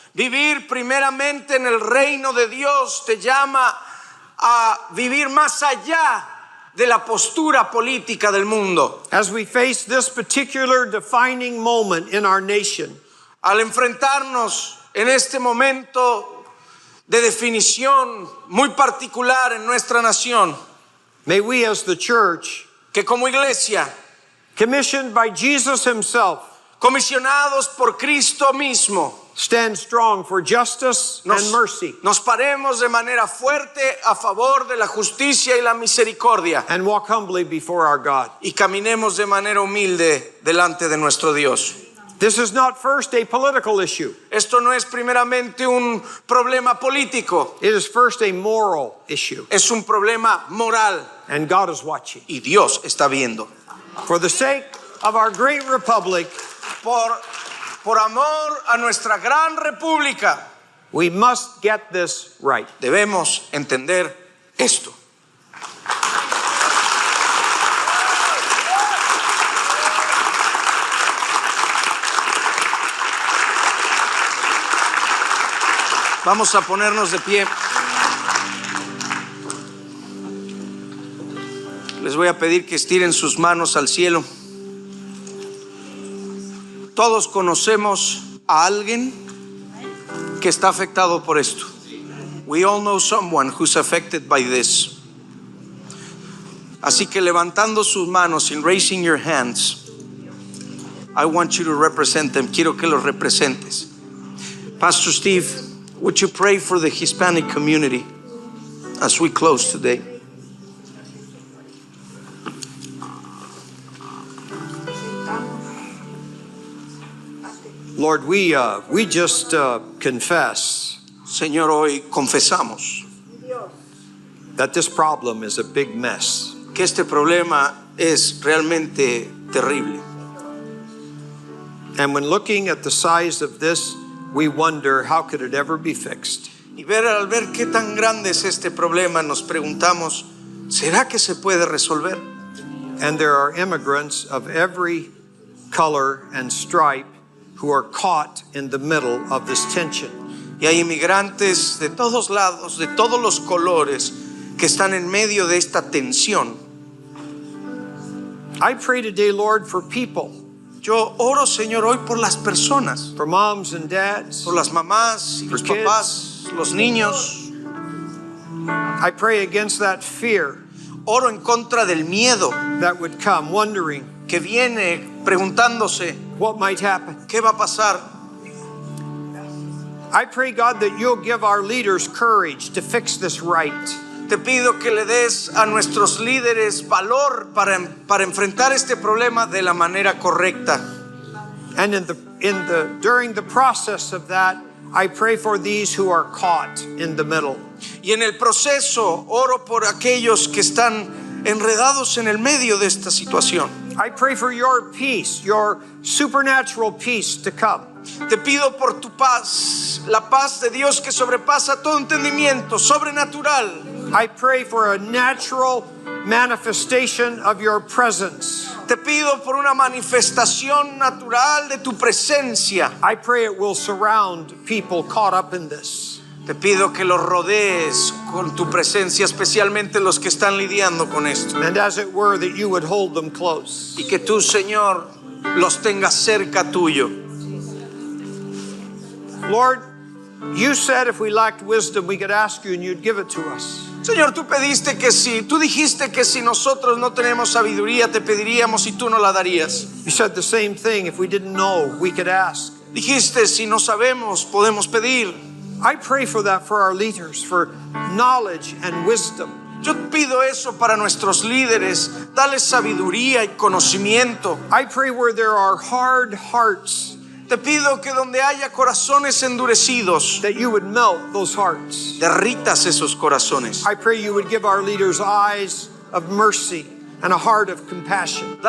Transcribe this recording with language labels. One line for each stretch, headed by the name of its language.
Spanish: Vivir primeramente en el reino de Dios te llama a vivir más allá de la postura política del mundo.
English: As we face this particular defining moment in our nation,
Spanish: Al enfrentarnos en este momento de definición muy particular en nuestra nación,
English: may we as the church,
Spanish: que como iglesia,
English: commissioned by Jesus himself,
Spanish: comisionados por Cristo mismo,
English: stand strong for justice and mercy,
Spanish: nos paremos de manera fuerte a favor de la justicia y la misericordia
English: and walk humbly before our God.
Spanish: y caminemos de manera humilde delante de nuestro Dios.
English: This is not first a political issue.
Spanish: Esto no es primeramente un problema político,
English: It is first a moral issue,
Spanish: es un problema moral
English: and God is watching.
Spanish: y Dios está viendo.
English: For the sake of our great republic,
Spanish: Por amor a nuestra gran república,
English: we must get this right.
Spanish: debemos entender esto. Vamos a ponernos de pie. Les voy a pedir que estiren sus manos al cielo. Todos conocemos a alguien que está afectado por esto.
English: We all know someone who's affected by this.
Spanish: Así que levantando sus manos,
English: in raising your hands, I want you to represent them.
Spanish: Quiero que los representes.
English: Pastor Steve, would you pray for the Hispanic community as we close today? Lord, we just confess
Spanish: Señor, hoy confesamos
English: that this problem is a big mess.
Spanish: que este problema es realmente terrible.
English: And when looking at the size of this, we wonder how could it ever be fixed?
Spanish: Y al ver qué tan grande es este problema, nos preguntamos, ¿será que se puede resolver?
English: And there are immigrants of every color and stripe who are caught in the middle of this tension.
Spanish: Y hay inmigrantes de todos lados, de todos los colores, que están en medio de esta tensión.
English: I pray today, Lord, for people,
Spanish: Yo oro, Señor, hoy por las personas,
English: for moms and dads.
Spanish: por las mamás y los
English: For kids.
Spanish: papás, los niños.
English: I pray against that fear
Spanish: Oro en contra del miedo
English: that would come, wondering
Spanish: que viene preguntándose,
English: what might happen.
Spanish: ¿qué va a pasar?
English: I pray, God, that you'll give our leaders courage to fix this right.
Spanish: Te pido que le des a nuestros líderes valor para enfrentar este problema de la manera correcta.
English: And during the process of that, I pray for these who are caught in the middle.
Spanish: Y en el proceso oro por aquellos que están enredados en el medio de esta situación.
English: I pray for your peace, your supernatural peace to come.
Spanish: Te pido por tu paz, la paz de Dios que sobrepasa todo entendimiento, sobrenatural.
English: I pray for a natural manifestation of your presence.
Spanish: Te pido por una manifestación natural de tu presencia.
English: I pray it will surround people caught up in this.
Spanish: Te pido que los rodees con tu presencia, especialmente los que están lidiando con esto.
English: And as it were, that you would hold them close.
Spanish: Y que tú, Señor, los tengas cerca tuyo.
English: Lord, you said if we lacked wisdom, we could ask you and you'd give it to us.
Spanish: Señor, tú dijiste que si nosotros no tenemos sabiduría, te pediríamos y tú no la darías.
English: You said the same thing. If we didn't know, we could ask.
Spanish: Dijiste, si no sabemos, podemos pedir.
English: I pray for that for our leaders, for knowledge and wisdom.
Spanish: Yo pido eso para nuestros líderes, dale sabiduría y conocimiento.
English: I pray where there are hard hearts,
Spanish: Te pido que donde haya corazones endurecidos,
English: that you would melt those hearts.
Spanish: derritas esos corazones.
English: I pray you would give our leaders eyes of mercy and a heart of compassion.